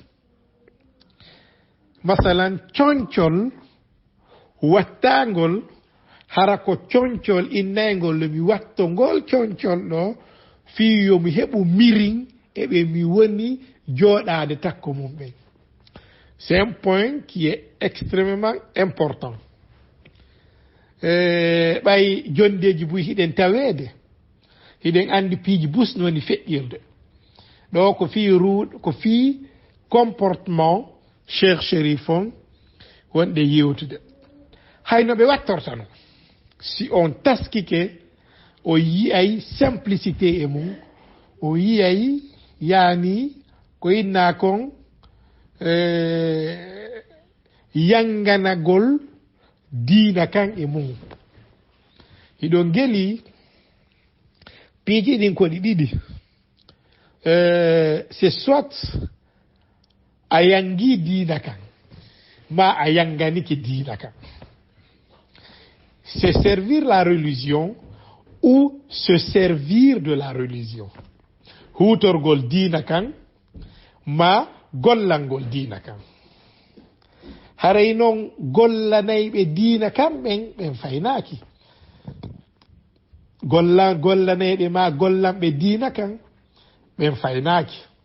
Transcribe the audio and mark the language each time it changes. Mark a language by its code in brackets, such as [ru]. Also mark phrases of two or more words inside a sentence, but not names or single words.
[ff] masalan coñcol wattagol hara ko coñcol innaygol no mi wattogol coñcol ɗo fi yomi heɓu mirin eɓe mi woni joɗade takko mum ɓen [fr] c'est un point qui est extrêmement important [ff] ɓay jondeji buy hiɗen tawede hiɗen andi piiji busno woni feƴƴirde ɗo ko fi comportement cheikh chérif on wonɗe yewtude hayno ɓe wattortano si on taskike o yiyay simplicité e mum o yiyay yani ko inna kon yanganagol diina kan e mum hiɗo ngeli piiji ɗin koɗi ɗiɗi [fr] c'est soit [ff] a yangi diina kan ma a yanganiki diina kan [fr] c'est servir la religion ou se servir de la religion [ff] hutorgol diina kan ma gollangol diina kan haray noon gollanayɓe diina kan ɓen faynaki gollanayɓe ma gollanɓe diina kan ɓen faynaki